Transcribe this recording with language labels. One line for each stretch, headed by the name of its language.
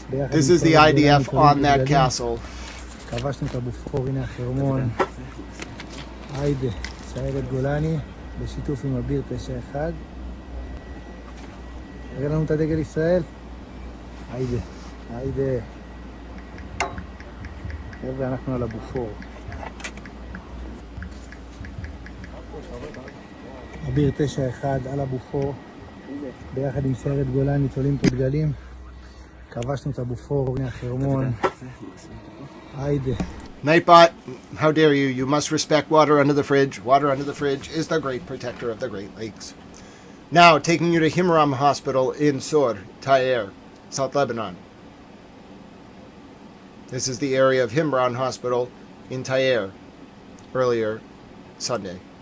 English: This is the IDF on that castle.
Hebrew: כבשנו את הבופור, הנה החרמון. היידה, סיירת גולני, בשיתוף עם אביר 91. נראה לנו את הדגל ישראל. היידה, היידה. ואנחנו על הבופור. אביר 91 על הבופור. ביחד עם סיירת גולני תולים את הדגלים. כבשנו את הבופור, הנה החרמון.
English: Nightbot, how dare you? You must respect water under the fridge. Water under the fridge is the great protector of the Great Lakes. Now, taking you to Himram Hospital in Sor, Tayr, South Lebanon. This is the area of Himram Hospital in Tayr, earlier Sunday.